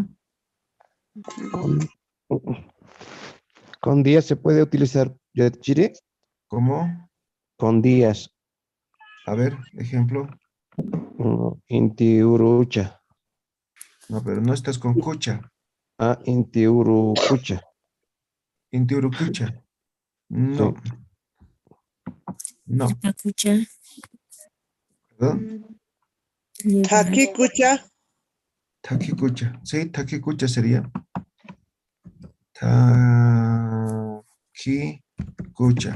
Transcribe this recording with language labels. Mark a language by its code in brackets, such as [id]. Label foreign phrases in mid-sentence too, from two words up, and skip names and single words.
[es] Con, con días se puede utilizar Yachire ¿Cómo? con días. A ver, ejemplo. [ay] Inti urucha. [es] No, pero no estás con cucha, [ay] Inti urucucha. intiurucucha. [es] Sí. No, no, [ay] Irpacucha. [es] ¿perdón? [ay] Hakikucha. Takikucha. Sí, takikucha sería. Takikucha.